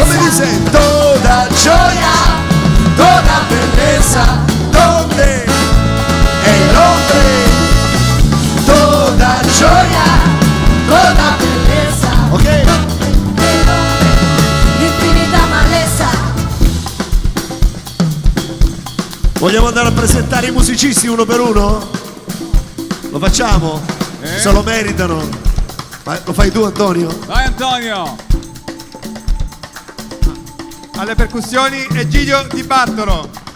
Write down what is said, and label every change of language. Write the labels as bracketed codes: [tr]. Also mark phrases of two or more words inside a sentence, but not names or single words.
[it] come dice, [es] toda gioia, toda belleza, donde el hombre, toda gioia, toda belleza, ok, infinita maleza. [it] vogliamo andare a presentare i musicisti uno per uno? Lo facciamo? Se lo meritano. Vai, lo fai tu Antonio? Vai Antonio! Alle percussioni Egidio Di Bartolo.